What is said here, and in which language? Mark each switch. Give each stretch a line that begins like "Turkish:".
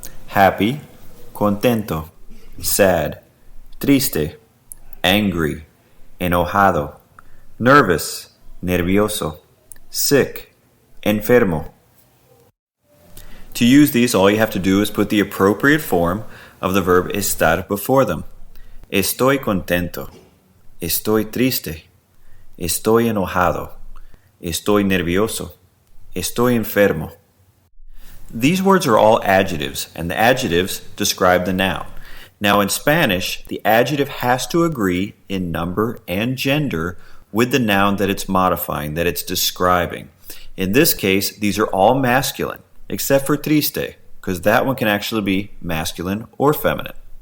English: Happy, contento. Sad, triste, angry, enojado, nervous, nervioso, sick, enfermo. To use these, all you have to do is put the appropriate form of the verb estar before them.
Spanish: Estoy contento, estoy triste, estoy enojado, estoy nervioso, estoy enfermo.
English: These words are all adjectives, and the adjectives describe the noun. Now in Spanish, the adjective has to agree in number and gender with the noun that it's modifying, that it's describing. In this case, these are all masculine, except for triste, because that one can actually be masculine or feminine.